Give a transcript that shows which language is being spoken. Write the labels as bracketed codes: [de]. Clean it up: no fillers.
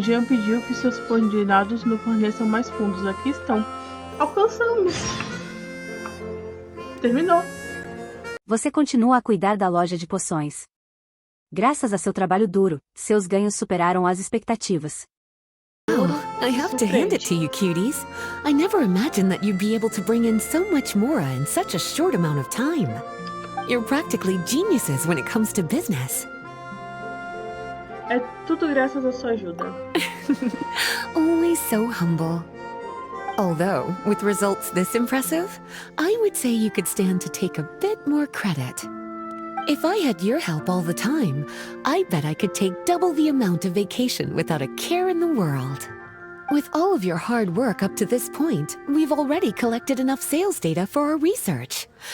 [pt] Jean pediu que seus subordinados me forneçam mais fundos. Aqui estão. Alcançamos. Terminou. Você continua a cuidar da loja de poções. Graças a seu trabalho duro, seus ganhos superaram as expectativas. [en] Oh, I have to hand it to you, cuties. I never imagined that you'd be able to bring in so much more in such a short amount of time. You're practically geniuses when it comes to business. [pt] É tudo graças à sua ajuda. [en] Always so humble. Although, with results this impressive, I would say you could stand to take a bit more credit. If I had your help all the time, I bet I could take double the amount of vacation without a care in the world. With all of your hard work up to this point, we've already collected enough sales data for our research.